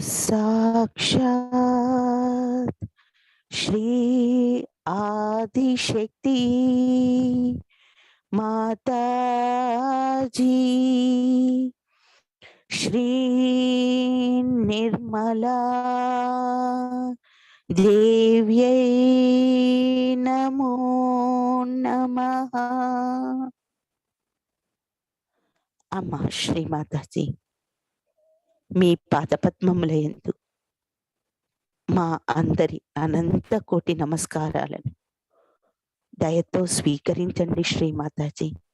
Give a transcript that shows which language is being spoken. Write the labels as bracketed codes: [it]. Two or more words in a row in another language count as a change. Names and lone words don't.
[sa] साक्षात् श्री आदिशक्ति माताजी श्री निर्मला देव्यै नमो नमः. [te] అమ్మ శ్రీమాతాజీ, మీ పాదపద్మములయందు మా అందరి అనంత కోటి నమస్కారాలను దయతో స్వీకరించండి శ్రీమాతాజీ.